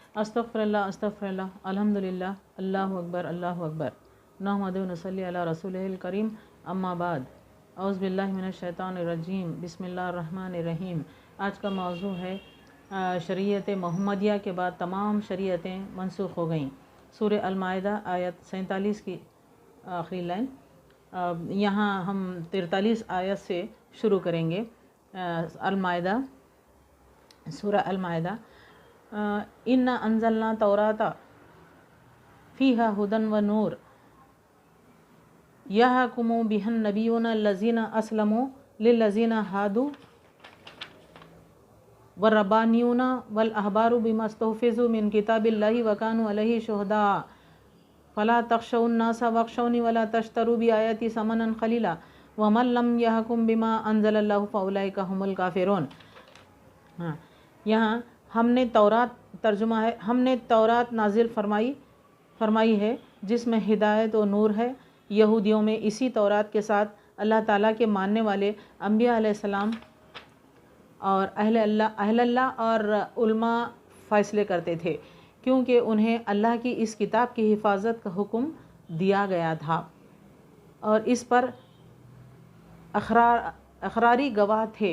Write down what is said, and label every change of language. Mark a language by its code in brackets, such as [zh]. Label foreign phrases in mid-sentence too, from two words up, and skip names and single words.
[ar] أستغفر الله الحمد لله الله أكبر نحمده ونصلي على رسوله الكريم أما بعد أعوذ بالله من الشيطان الرجيم بسم الله الرحمن الرحيم. [ur] آج کا موضوع ہے شریعتِ محمدیہ کے بعد تمام شریعتیں منسوخ ہو گئیں. سورہ المائدہ آیت 47 کی آخری لائن. یہاں ہم 43 آیت سے شروع کریں گے. अल-माइदा, सूरह अल-माइदा। [ar] إنا أنزلنا التوراة فيها هدى ونور يحكم بها النبيون الذين أسلموا للذين هادوا والربانيون والأحبار بما استحفظوا من كتاب الله وكانوا عليه شهداء فلا تخشوا الناس واخشون ولا تشتروا بآياتي ثمنا قليلا ومن لم يحكم بما أنزل الله فأولئك هم الكافرون. [ur] ہاں، یہاں ہم نے تورات، ترجمہ ہے، ہم نے تورات نازل فرمائی ہے جس میں ہدایت اور نور ہے. یہودیوں میں اسی تورات کے ساتھ اللہ تعالیٰ کے ماننے والے انبیاء علیہم السلام اور اہل اللہ اور علماء فیصلے کرتے تھے، کیونکہ انہیں اللہ کی اس کتاب کی حفاظت کا حکم دیا گیا تھا اور اس پر اخراری گواہ تھے.